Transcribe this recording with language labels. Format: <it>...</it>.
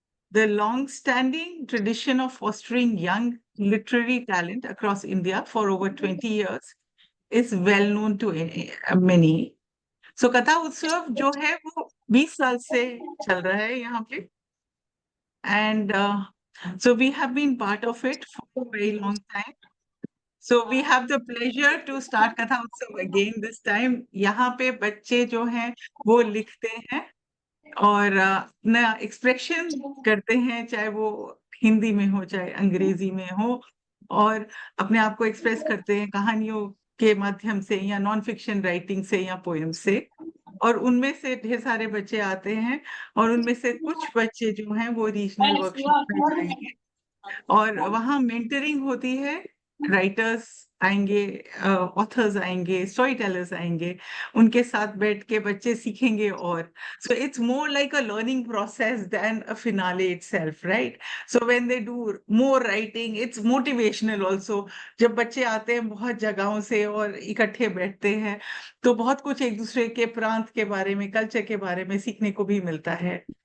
<en>The long-standing tradition of fostering young literary talent across India for over 20 years is well known to many. So Katha Utsav</en> <hi>जो है वो 20 साल से चल रहा है यहाँ पे,</hi> <en>and so we have been part of it for a very long time. So we have the pleasure to start Katha Utsav again this time.</en> <hi>यहाँ पे बच्चे जो हैं वो लिखते हैं और अपना एक्सप्रेशन करते हैं, चाहे वो हिंदी में हो चाहे अंग्रेजी में हो, और अपने आप को एक्सप्रेस करते हैं कहानियों के माध्यम से या नॉन फिक्शन राइटिंग से या पोएम से। और उनमें से ढेर सारे बच्चे आते हैं और उनमें से कुछ बच्चे जो हैं वो रीजनल वर्कशॉप में जाएंगे और वहाँ मेंटरिंग होती है। राइटर्स आएंगे, ऑथर्स आएंगे, स्टोरी टेलर्स आएंगे, उनके साथ बैठ के बच्चे सीखेंगे।</hi> <en>और so it's more like a learning process than a finale itself, right? So when they do more writing, it's motivational also.</en> <hi>जब बच्चे आते हैं बहुत जगहों से और इकट्ठे बैठते हैं तो बहुत कुछ एक दूसरे के प्रांत के बारे में, कल्चर के बारे में सीखने को भी मिलता है।</hi>